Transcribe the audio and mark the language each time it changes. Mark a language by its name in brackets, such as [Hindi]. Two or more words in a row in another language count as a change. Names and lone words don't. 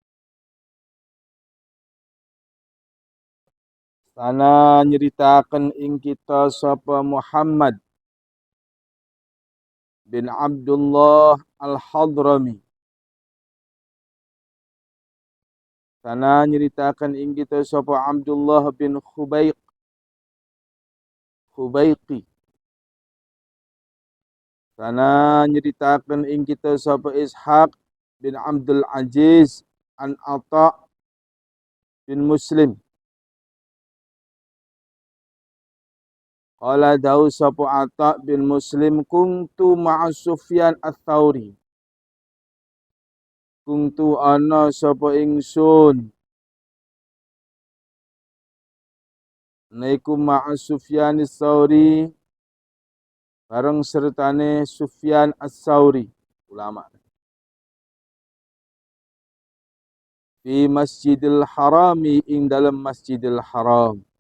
[Javanese] Sana nyeritaken ing kita sapa Muhammad bin Abdullah Al-Hadrami. Sana nyeritakan ing kita sapa Abdullah bin Khubayqi. Sana nyeritakan ing kita sapa Ishaq bin Abdul Aziz an Atha bin Muslim. [Arabic] Qala dawu sapa Atha bin Muslim كنت مع Sufyan ats-Tsauri. كنت أنا [Javanese] sapa ingsun naiku ma'a Sufyan ats-Tsauri bareng sertane Sufyan ats-Tsauri ulama fi Masjidil Harami ing dalam Masjidil Haram.